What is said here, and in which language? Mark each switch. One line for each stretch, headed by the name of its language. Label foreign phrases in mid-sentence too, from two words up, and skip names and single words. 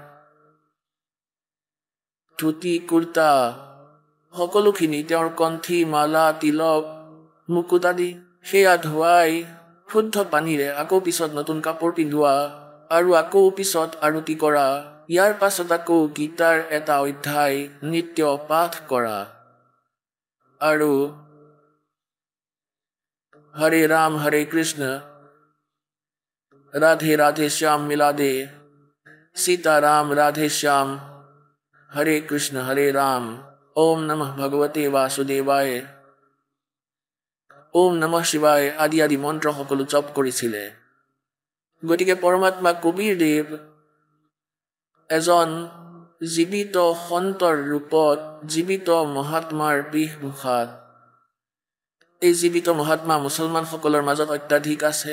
Assamese: ধুতি কুৰ্তা সকলোখিনি তেওঁৰ কণ্ঠী মালা তিলক মুকুট আদি সেয়া ধুৱাই শুদ্ধ পানীৰে আকৌ পিছত নতুন কাপোৰ পিন্ধোৱা আৰু আকৌ পিছত আৰতি কৰা ইয়াৰ পাছত আকৌ গীতাৰ এটা অধ্যায় নিত্য পাঠ কৰা আৰু
Hindi: हरे राम हरे कृष्ण राधे राधे श्याम मिला दे सीता राम राधे श्याम हरे कृष्ण हरे राम ओम नमः भगवते वासुदेवाय ओम नमः शिवाय आदि आदि मन्त्र সকলো
Assamese: জপ কৰিছিলে গতিকে পৰমাত্মা কবিৰ দেৱ এজন জীৱিত সন্তৰ ৰূপত জীৱিত মহাত্মাৰ বেশভূষাত এই জীৱিত মহাত্মা মুছলমান সকলৰ মাজত অত্যাধিক আছে